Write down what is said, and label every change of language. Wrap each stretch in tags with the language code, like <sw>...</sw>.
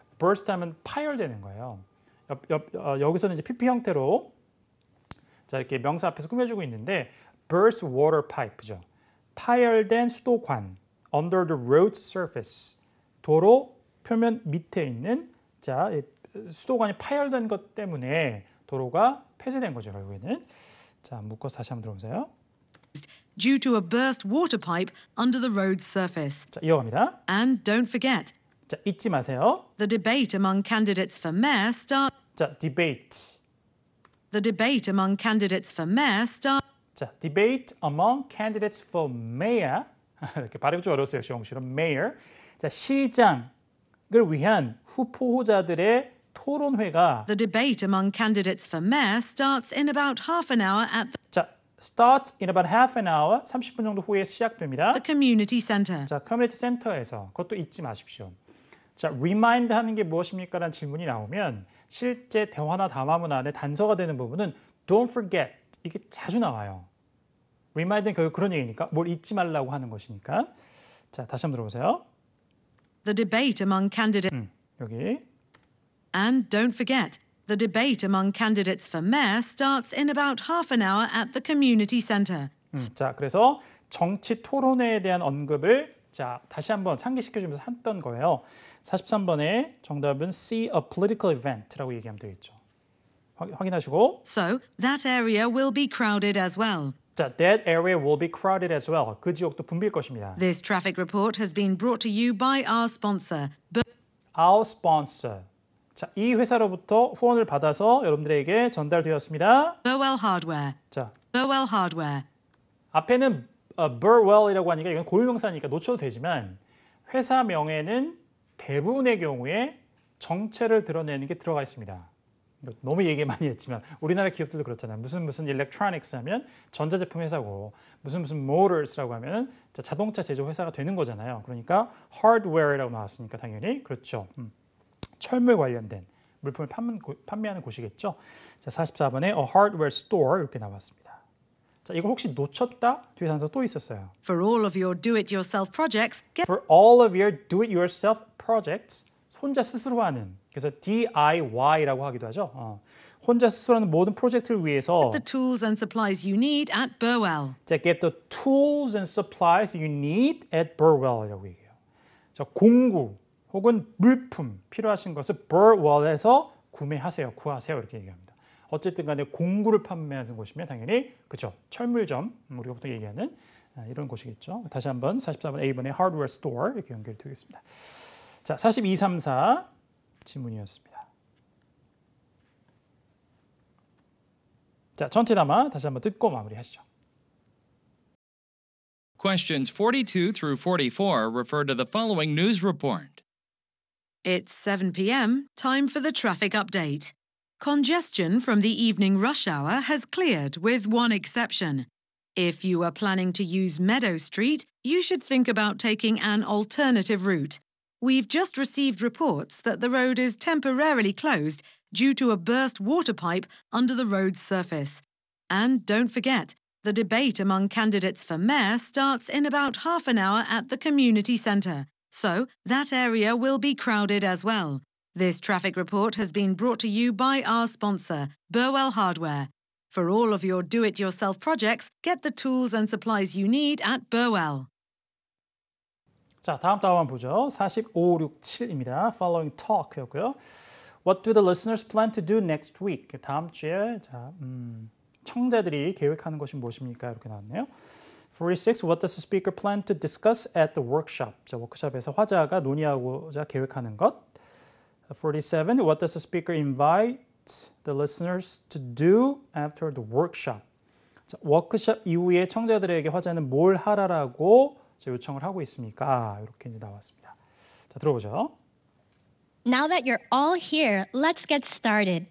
<ko>burst 하면 파열되는 거예요. 여기서는 이제 PP 형태로 자, 이렇게 명사 앞에서 꾸며주고 있는데</ko> <en>burst water pipe</en> <ko>죠. 파열된 수도관</ko> <en>under the road surface</en> <ko>도로 표면 밑에 있는 자, 수도관이 파열된 것 때문에 도로가 폐쇄된 거죠, 결국에는. 자, 묶어서 다시 한번 들어보세요.</ko> <en>Due to a burst water pipe under the road's surface.</en> <ko>자, 이어갑니다.</ko> <en>And don't forget,</en> <ko>자, 잊지 마세요.</ko> <en>the debate among candidates for mayor starts.</en> <ko>자, debate.</ko> <en>The debate among candidates for mayor starts. 자, debate among candidates for mayor.</en> <ko>이렇게 발음이 좀 어려웠어요, 영어식으로 mayor. 자, 시장을 위한 후보자들의 토론회가</ko> <en>The debate among candidates for mayor starts in about half an hour at 자, starts in about half an hour,</en> <ko>30분 정도 후에 시작됩니다.</ko> <en>the community center.</en> <ko>자, 커뮤니티 센터에서 그것도 잊지 마십시오. 자, remind 하는 게 무엇입니까? 라는 질문이 나오면 실제 대화나 담화문 안에 단서가 되는 부분은</ko> <en>don't forget</en> <ko>이게 자주 나와요. remind는 결국 그런 얘기니까 뭘 잊지 말라고 하는 것이니까. 자, 다시 한번 들어보세요.</ko> <en>The debate among candidates.</en> <ko>여기.</ko> <en>And don't forget, the debate among candidates for mayor starts in about half an hour at the community centre.</en> <ko>자, 그래서 정치 토론회에 대한 언급을 자, 다시 한번 상기시켜주면서 했던 거예요. 43번의 정답은</ko> <en>see a political event</en> <ko>라고 얘기하면 되겠죠. 확인하시고.</ko> <en>So, that area will be crowded as well. 자, that area will be crowded as well.</en> <ko>그 지역도 붐빌 것입니다.</ko> <en>This traffic report has been brought to you by our sponsor. Our sponsor.</en> <ko>자, 이 회사로부터 후원을 받아서 여러분들에게 전달되었습니다.</ko> <en>Burwell Hardware.</en> <ko>자,</ko> <en>Burwell Hardware.</en> <ko>앞에는 Burwell이라고 하니까 이건 고유명사니까 놓쳐도 되지만 회사명에는 대부분의 경우에 정체를 드러내는 게 들어가 있습니다. 너무 얘기 많이 했지만 우리나라 기업들도 그렇잖아요. 무슨 electronics 하면 전자제품 회사고 무슨 motors라고 하면 자동차 제조 회사가 되는 거잖아요. 그러니까 hardware라고 나왔으니까 당연히 그렇죠. 철물 관련된 물품을 판매하는 곳이겠죠. 자, 44번에 a hardware store 이렇게 나왔습니다. 자, 이거 혹시 놓쳤다? 뒤에 단서 또 있었어요.</ko> <en>For all of your do-it-yourself projects, get For all of your do-it-yourself projects,</en> <ko>혼자 스스로 하는, 그래서 DIY라고 하기도 하죠. 혼자 스스로 하는 모든 프로젝트를 위해서</ko> <en>the tools and supplies you need at Burwell. 자, get the tools and supplies you need at Burwell이라고</en> <ko>얘기해요. 자, 공구 혹은 물품 필요하신 것을 Burwell에서 구하세요 이렇게 얘기합니다. 어쨌든 간에 공구를 판매하는 곳이면 당연히 그렇죠. 철물점 우리가 보통 얘기하는 이런 곳이겠죠. 다시 한번 44번 A번의 hardware store 이렇게 연결되겠습니다. 자, 42, 34 지문이었습니다. 자, 전체 담아 다시 한번 듣고 마무리하시죠.</ko> <en>Questions 42 through 44 refer to the following news report. It's 7 p.m., time for the traffic update. Congestion from the evening rush hour has cleared with one exception. If you are planning to use Meadow Street, you should think about taking an alternative route. We've just received reports that the road is temporarily closed due to a burst water pipe under the road's surface. And don't forget, the debate among candidates for mayor starts in about half an hour at the community centre. So, that area will be crowded as well. This traffic report has been brought to you by our sponsor, Burwell Hardware. For all of your do-it-yourself projects, get the tools and supplies you need at Burwell.</en> <ko>자, 다음 한번 보죠. 45, 6, 7입니다.</ko> <en>Following talk였고요. What do the listeners plan to do next week?</en> <ko>다음 주에 자, 청자들이 계획하는 것이 무엇입니까? 이렇게 나왔네요. 46.</ko> <en>What does the speaker plan to discuss at the workshop?</en> <ko>자, 워크숍에서 화자가 논의하고자 계획하는 것. 47.</ko> <en>What does the speaker invite the listeners to do after the workshop?</en> <ko>자, 워크숍 이후에 청자들에게 화자는 뭘 하라라고 요청을 하고 있습니까? 이렇게 이제 나왔습니다. 자, 들어보죠.</ko> <en>Now that you're all here, let's get started.</en>